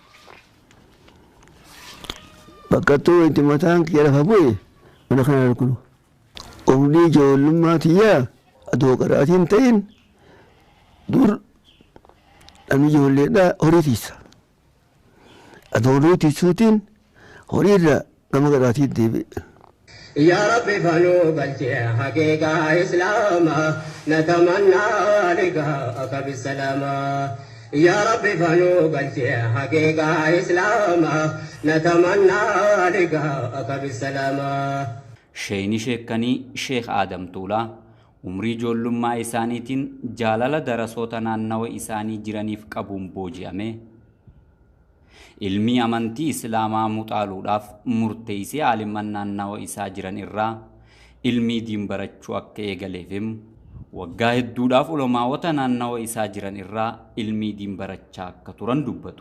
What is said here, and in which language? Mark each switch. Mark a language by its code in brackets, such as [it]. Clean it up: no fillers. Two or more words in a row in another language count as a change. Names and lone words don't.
[om] Bakka itti mataan kiyya lafa bu'e mana kana arginu. Umrii ijoollummaa tiyyaa adoo qaraatiin ta'in dur namni ijoolleedhaa horii tiisa. Adoo horii tiisuutiin horiirra gama qaraatiin deebi'e. [ar] يا ربي فنوب حقيقة إسلاما نتمنى لقاءك بالسلامة يا ربي فنوب حقيقة إسلاما نتمنى لقاءك بالسلامة [om] Sheeyni sheekanii Sheekh Adam Tuulaa umrii ijoollummaa isaaniitiin jaalala darasoota naannawa isaanii jiraniif qabuun booji'ame. Ilmi amantii Islaamaa muuxaaluudhaaf murteessee aaliman naannawa isaa jiran irraa ilmi diin barachuu akka eegaleefim waggaa hedduudhaaf ulamoota naannawa isaa jiran irraa ilmi diin barachaa akka turan dubbatu.